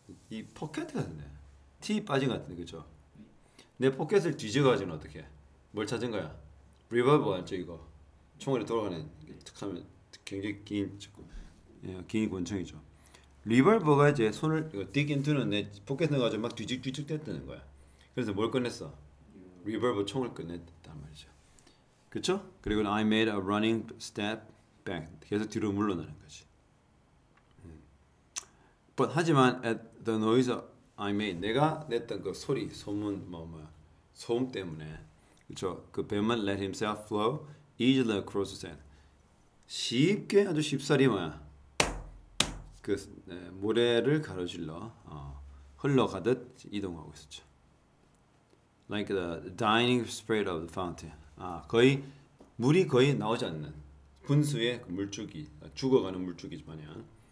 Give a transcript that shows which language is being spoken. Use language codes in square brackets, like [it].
[ko] 이 포켓 같은데 T 빠진 것 같은데 그죠? 내 포켓을 뒤져가지고 어떻게? 뭘 찾은 거야? 리볼버 알죠 이거? 총알이 돌아가는 툭하면 굉장히 긴 권총이죠. 리볼버가 이제 손을 [en] dig into [ko] 는 내 포켓에 넣어가지고 막 뒤직뒤직 됐다는 거야. 그래서 뭘 꺼냈어? 리볼버 총을 꺼냈단 말이죠. 그렇죠? 그리고 [en] I made a running step back. [ko] 계속 뒤로 물러나는 거지. [en] But [ko] 하지만 [en] at the noise I made, [ko] 내가 냈던 그 소리, 소문 소음 때문에, 그렇죠? 그 뱀은 [en] let himself flow easily across the sand. [ko] 쉽게 아주 쉽사리 그 모래를 가로질러 흘러가듯 이동하고 있었죠. [en] Like the dying spray of the fountain. [ko] 거의 물이 거의 나오지 않는 분수의 그 물줄기, 죽어가는 물줄기 마냥.